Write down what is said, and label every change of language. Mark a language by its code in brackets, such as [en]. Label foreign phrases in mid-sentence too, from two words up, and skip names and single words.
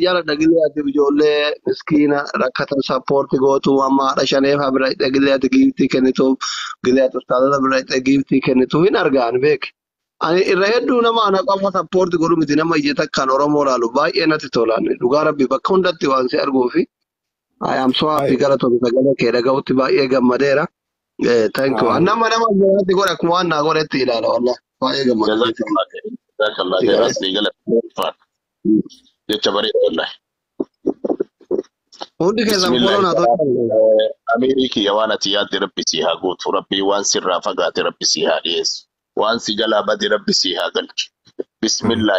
[om] si jaaladha gilee ati ijoollee miskiina rakkatan sappoorti gootu amma haadha shaneef bira gilee ati giiftii kennituuf gilee ati ustaadota bira giiftii kennituuf hin argaan beeki. Ani irra hedduu nama ana qofa sappoorti godhu miti nama iyyata kan Oromoo laalu baay'ee natti tolaan dhugaa rabbi bakka hundatti waan si arguu fi [en] I am so happy Ay, [om] galatoon sagalee kee dhaga'utti baay'ee gammadeera. [en] Thank you. ay, [om] Nama biratti godhe akkuma waan naa godhetti ilaala wallah baay'ee gammadee. [ar] جزاك الله خير. [om] Asli gala. Jecha bareeda wallahi. Hundi keessan Bismillah. foloo naa ta'u. Ameeriki ya waan ati yaadde rabbi si haa guutu. Rabbi waan sirraa fagaate rabbi si haa dhiyeessu. Waan si jalaa bade rabbi si haa galchu. Bismillah.